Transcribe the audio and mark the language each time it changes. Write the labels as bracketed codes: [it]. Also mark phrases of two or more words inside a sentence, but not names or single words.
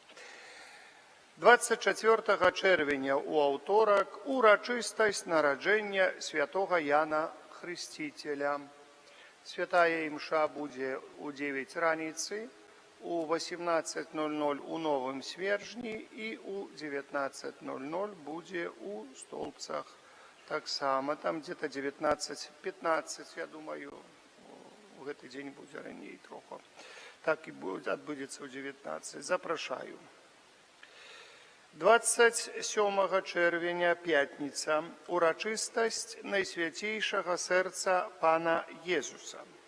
[be] 24 чэрвеня ў аўторак урачыстасць нараджэння святога Яна Хрысціцеля. Святая імша будзе ў 9 раніцы, у 18:00 у Новым Свержні і у 19:00 будзе у Столбцах. Таксама там где-то 19:15, я думаю, у гэты дзень будзе раней троху. Так і адбудзецца ў 19. Запрашаю. 27 чэрвеня, пятніца, урачыстасць Найсвяцейшага сэрца Пана Езуса.